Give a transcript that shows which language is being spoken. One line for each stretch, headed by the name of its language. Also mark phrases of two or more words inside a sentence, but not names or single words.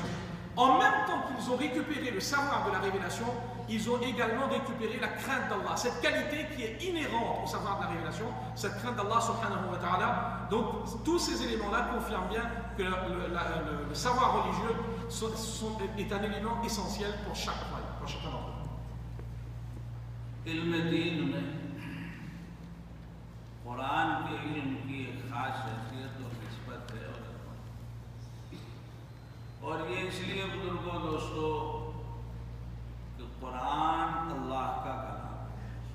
French: En même temps qu'ils ont récupéré le savoir de la révélation, ils ont également récupéré la crainte d'Allah. Cette qualité qui est inhérente au savoir de la révélation, cette crainte d'Allah
Arabic: سبحانه وتعالى.
French: Donc tous ces éléments-là confirment bien que le savoir religieux est un élément essentiel pour chacun d'entre eux.
Urdu: علم دین میں قرآن کے علم کی ایک خاص حیثیت اور نسبت ہے اور یہ اس لیے بزرگوں دوستوں کہ قرآن اللہ کا کلام ہے.